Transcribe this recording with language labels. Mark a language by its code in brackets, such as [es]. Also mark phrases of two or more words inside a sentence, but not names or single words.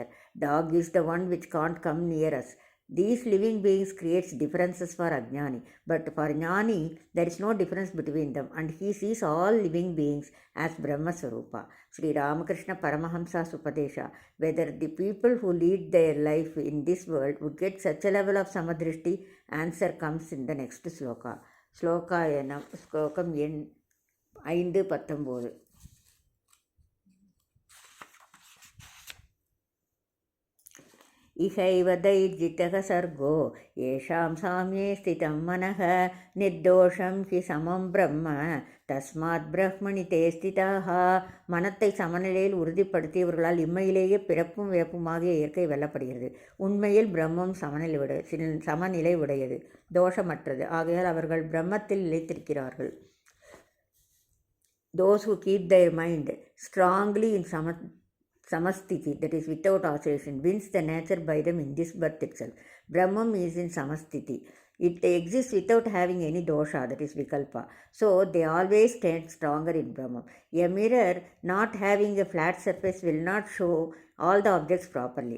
[en] Dog is the one which can't come near us. These living beings creates differences for Ajnani, but for Jnani there is no difference between them, and he sees all living beings as Brahma Swarupa. Sri Ramakrishna Paramahamsa Supadesha, whether the people who lead their life in this world would get such a level of Samadrishti, answer comes in the next sloka. [ta] ஸ்லோகம் எண் ஸ்லோகம் எண் 5:19. [sa] इहैव दैर्जितः सर्गो येषां साम्ये स्थितं मनः निर्दोषं हि समं ब्रह्म तस्मात् ब्रह्मणि ते स्थिताः. [ta] மனத்தை சமநிலையில் உறுதிப்படுத்தியவர்களால் இம்மையிலேயே பிறப்பும் வேப்புமாகிய இயற்கை வெல்லப்படுகிறது. உண்மையில் பிரம்மம் சமநிலை உடையது, தோஷமற்றது. ஆகையால் அவர்கள் பிரம்மத்தில் நிலைத்திருக்கிறார்கள். [en] Those who keep their mind strongly in Samastiti, that is without oscillation, wins the nature by them in this birth itself. Brahman is in Samastiti. It exists without having any dosha, that is vikalpa. So they always stand stronger in Brahman. A mirror not having a flat surface will not show all the objects properly.